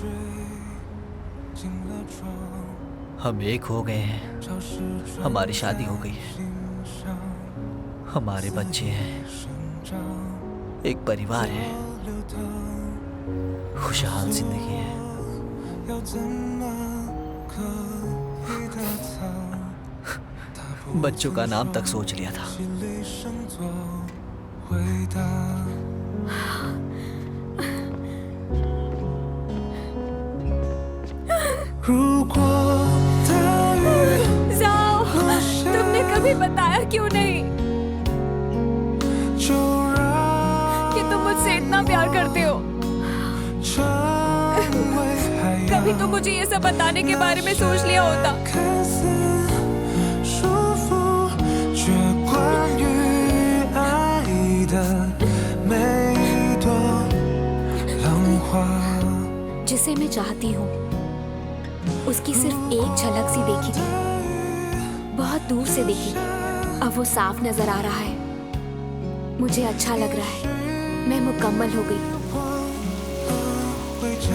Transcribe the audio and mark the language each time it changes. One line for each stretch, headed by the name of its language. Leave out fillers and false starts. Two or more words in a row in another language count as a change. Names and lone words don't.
Hindi: हम एक हो गए हैं, हमारी शादी हो गई है, हमारे बच्चे हैं, एक परिवार है, खुशहाल जिंदगी है। बच्चों का नाम तक सोच लिया था।
Chinese: 回答。如果大雨
Hindi: जाओ, तुमने कभी बताया क्यों नहीं
Chinese: 就让
Hindi: कि तुम मुझसे इतना प्यार करते हो?
Chinese: 成为海
Hindi: कभी
Chinese: 洋
Hindi: तो मुझे ये सब बताने के बारे में सोच लिया होता।
Chinese: 看似束缚，却关于爱的每一朵浪花。
Hindi: जिसे मैं चाहती हूँ उसकी सिर्फ एक झलक सी देखी थी, बहुत दूर से देखी थी। अब वो साफ नजर आ रहा है। मुझे अच्छा लग रहा है, मैं मुकम्मल हो गई।
Chinese: 回家